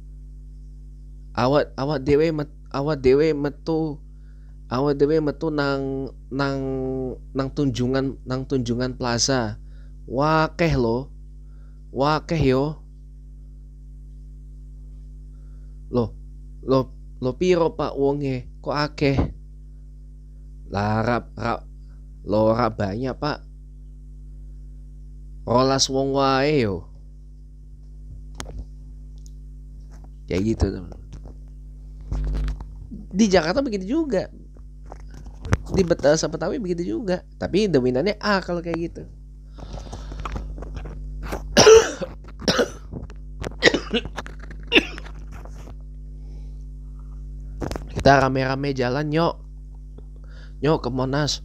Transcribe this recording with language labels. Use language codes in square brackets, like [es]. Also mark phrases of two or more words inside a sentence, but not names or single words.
[jv] Awak dewe metu nang nang tunjungan plaza. Wakeh lo, wakeh yo. Lo lo lo piro Pak wonge? Kok akeh? Lah ora banyak Pak. Rolas wong wae yo. [id] Kayak gitu teman. Di Jakarta begitu juga. Di Betawi begitu juga. Tapi dominannya A kalau kayak gitu. Kita rame-rame jalan nyok ke Monas.